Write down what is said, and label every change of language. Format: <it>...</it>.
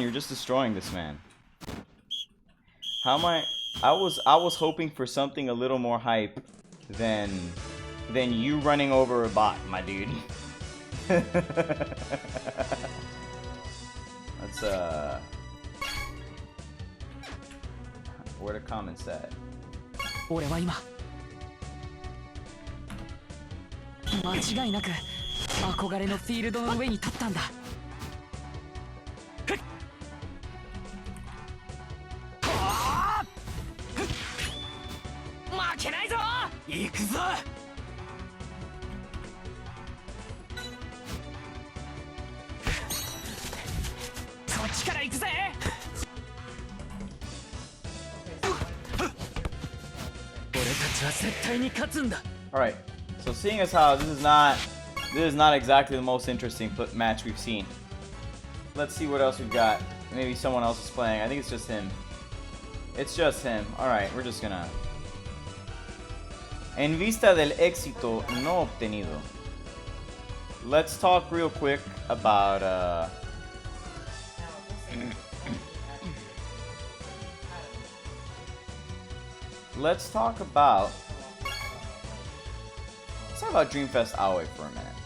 <en>You're just destroying this man. How am I was hoping for something a little more hype than you running over a bot, my dude. Let's where the comments at?</en> <ja>俺は今間違いなく憧れのフィールドの上に立ったんだ。負けないぞ。行くぞ。こっちから行くぜ。俺たちは絶対に勝つんだ。</ja> <en>All right. So seeing as how this is not exactly the most interesting match we've seen. Let's see what else we've got. Maybe someone else is playing. I think it's just him. It's just him. All right, we're just gonna.</en> <es>En vista del éxito no obtenido.</es> <en>Let's talk real quick about Let's talk about Dreamfest Aoi for a minute.</en>